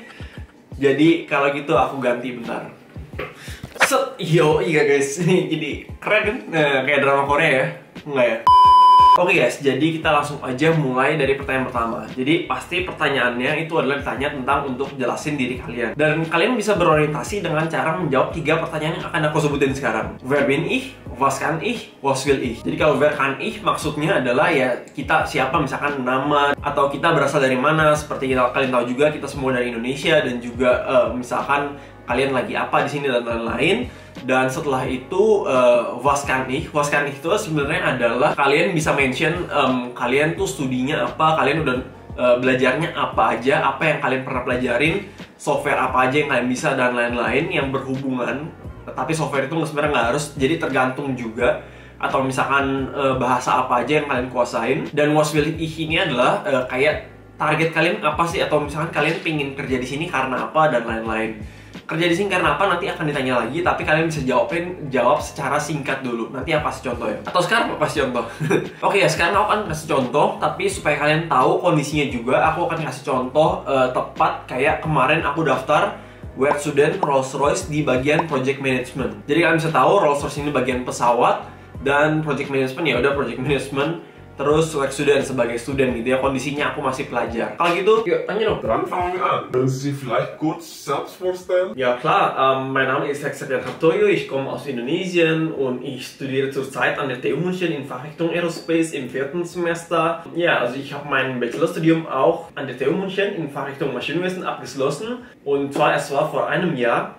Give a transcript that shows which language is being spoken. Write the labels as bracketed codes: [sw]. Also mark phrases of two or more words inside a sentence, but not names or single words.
[id] Jadi kalau gitu aku ganti bentar. Set, iya guys, ini jadi keren kan? Nah, kayak drama Korea ya? Enggak ya? Oke guys, jadi kita langsung aja mulai dari pertanyaan pertama. Jadi pasti pertanyaannya itu adalah ditanya tentang untuk jelasin diri kalian. Dan kalian bisa berorientasi dengan cara menjawab 3 pertanyaan yang akan aku sebutin sekarang. [de] Wer bin ich? Was kann ich? Was will ich? [id] Jadi kalau [de] wer kann ich [id] maksudnya adalah ya kita siapa, misalkan nama, atau kita berasal dari mana. Seperti kalian tahu juga kita semua dari Indonesia, dan juga misalkan kalian lagi apa di sini dan lain-lain. Dan setelah itu [de] was kann ich [id] itu sebenarnya adalah kalian bisa mention kalian tuh studinya apa, kalian udah belajarnya apa aja, apa yang kalian pernah pelajarin, software apa aja yang kalian bisa, dan lain-lain yang berhubungan. Tapi software itu sebenarnya nggak harus, jadi tergantung juga. Atau misalkan bahasa apa aja yang kalian kuasain. Dan [de] was will ich [id] ini adalah kayak target kalian apa sih, atau misalkan kalian pingin kerja di sini karena apa, dan lain-lain. Kerja di sini karena apa nanti akan ditanya lagi, tapi kalian bisa jawab secara singkat dulu. Nanti apa kasih contoh ya? Atau sekarang apa kasih contoh? Oke ya, sekarang aku akan kasih contoh, tapi supaya kalian tahu kondisinya juga, aku akan kasih contoh tepat kayak kemarin aku daftar Werkstudent Rolls-Royce di bagian [en] project management. [id] Jadi kalian bisa tahu Rolls-Royce ini bagian pesawat, dan [en] project management [id] ya udah [en] project management. [id] Terus Werkstudent sebagai student gitu ya, kondisinya aku masih pelajar. Kalau gitu, yuk tanya dong. [de] Dann fangen wir an. Können Sie sich vielleicht kurz selbst vorstellen? Ja klar, mein Name ist Hexagon Hartoyo, ich komme aus Indonesien und ich studiere zurzeit an der TU München in Fachrichtung Aerospace im 4. Semester. Ja, also ich habe mein Bachelorstudium auch an der TU München in Fachrichtung Maschinenwesen abgeschlossen, und zwar es war vor einem Jahr.